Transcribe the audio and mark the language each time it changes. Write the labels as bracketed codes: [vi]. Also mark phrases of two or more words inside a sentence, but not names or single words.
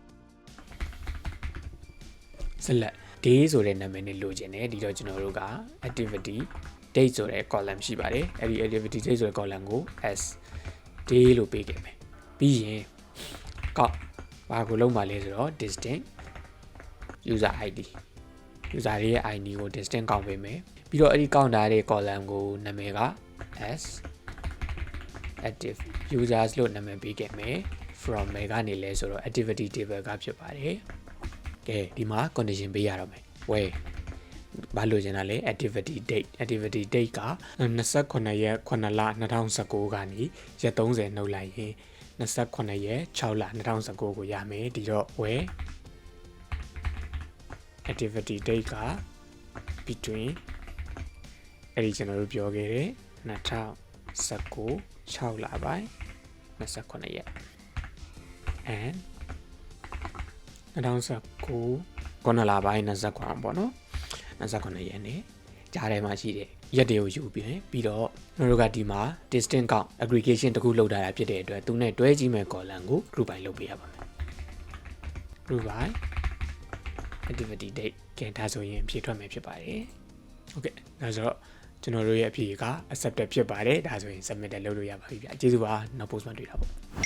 [en] select day [my] ဆိုတဲ့နာမည်နဲ့လိုချင်တယ်ဒီတော့ကျွန်တော်တို့က [en] activity date [my] ဆိုတဲ့ column ရှိပါတယ်အဲ့ဒီ [en] activity date [my] ဆိုတဲ့ column ကို [en] s day [my] လို့ ပေးခဲ့မယ်ပြီးရင်ကောက်ဘာကိုလုံးပါလဲဆိုတော့ [en] distinct user id user [my] ရဲ့ id ကို distinct ကောက်ပေးမယ်ပြီးတော့အဲ့ဒီကောက်ထားတဲ့ column ကိုနာမည်က [en] s active users [my] လို့နာမည်ပေးခဲ့မယ် from ကနေလဲဆိုတော့ [en] activity table [my] ကဖြစ်ပါတယ်ကဲဒီမှာ condition ပေးရတော့မယ် whereဘာလို့ကျင်တာလဲ [en] activity date [my] က28ရက်9လ2019ကနေရက်30နှုတ်လိုက်ရင်28ရက်6လ2019ကိုရမယ်ဒီတော့ where [en] activity date [my] က between အဲ့ဒီကျွန်တော်တို့ပြောခဲ့တဲ့2019 6လပိုင်း28ရက် and 2019 9လပိုင်း 29ပေါ့နော်29ရက်နေ့ကြားထဲမှာရှိတဲ့ရက်တွေကိုယူပြီးတော့ကျွန်တော်တို့ကဒီမှာ [en] distinct count aggregation [my] တခုလုပ်ထားတာဖြစ်တဲ့အတွက်သူနဲ့တွဲကြည့်မဲ့ column ကို [en] group by [my] လုပ်ပေးရပါမယ် [en] group by activity date [my] ကဲဒါဆိုရင်ဖြည့်ထွက်မယ်ဖြစ်ပါတယ်ဟုတ်ကဲ့ဒါဆိုတော့ကျွန်တော်တို့ရဲ့အဖြေက accepted ဖြစ်ပါတယ်ဒါဆိုရင် submit လုပ်လို့ရပါပြီဗျကျေးဇူးပါနောက် post မှာတွေ့တာပေါ့